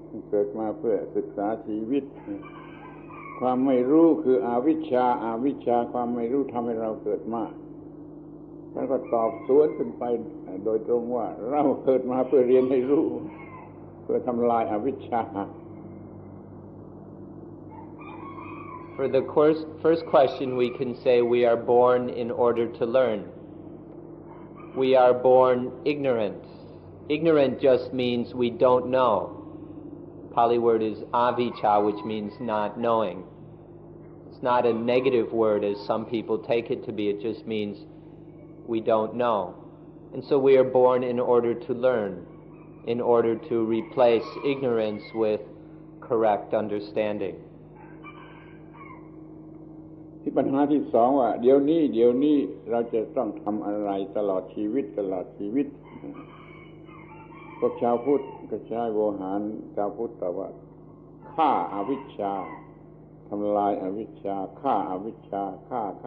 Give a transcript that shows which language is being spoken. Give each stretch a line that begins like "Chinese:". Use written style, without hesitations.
Thai: เกิดมาเพื่อศึกษาชีวิตความไม่รู้คืออวิชชาความไม่รู้ทำให้เราเกิดมาแล้วก็ตอบสวนขึ้นไปโดยตรงว่าเราเกิดมาเพื่อเรียนให้รู้เพื่อทำลายอวิชชา
English: For the first question, we can say we are born in order to learn. We are born ignorant. Ignorant just means we don't know. Pali word is avijja, which means not knowing. It's not a negative word as some people take it to be. It just means we don't know. And so we are born in order to learn, in order to replace ignorance with correct understanding.
Thai: ที่ปัญหาที่สองว่าเดี๋ยวนี้เราจะต้องทำอะไรตลอดชีวิตพวกชาวพุทธก็ใช้โวหารชาวพุทธแต่ว่าฆ่าอวิชชาทำลายอวิชชาฆ่าอวิชชาฆ่า